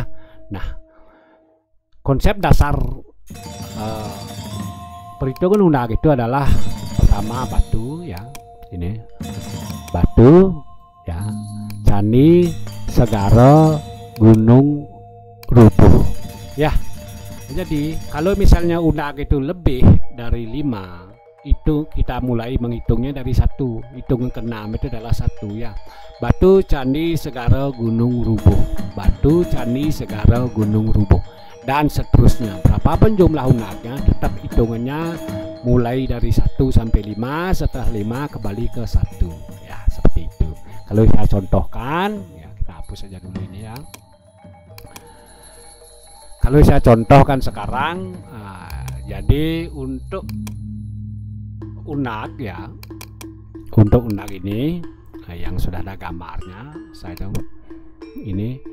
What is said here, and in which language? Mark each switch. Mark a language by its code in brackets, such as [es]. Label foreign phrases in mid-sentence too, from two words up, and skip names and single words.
[id] Nah, konsep dasar perhitungan undag itu adalah pertama batu ya, ini batu ya, candi, segara, gunung, rubuh ya. Jadi kalau misalnya undag itu lebih dari 5, itu kita mulai menghitungnya dari 1, hitungan ke-6 itu adalah 1 ya. Batu, candi, segara, gunung, rubuh, batu, candi, segara, gunung, rubuh, dan seterusnya. Berapapun jumlah undagnya tetap hitungannya mulai dari 1 sampai 5, setelah 5 kembali ke 1 ya, seperti itu. Kalau saya contohkan ya, kita hapus saja dulu ini ya. Kalau saya contohkan sekarang, jadi untuk undag ya, untuk undag ini yang sudah ada gambarnya, saya dong ini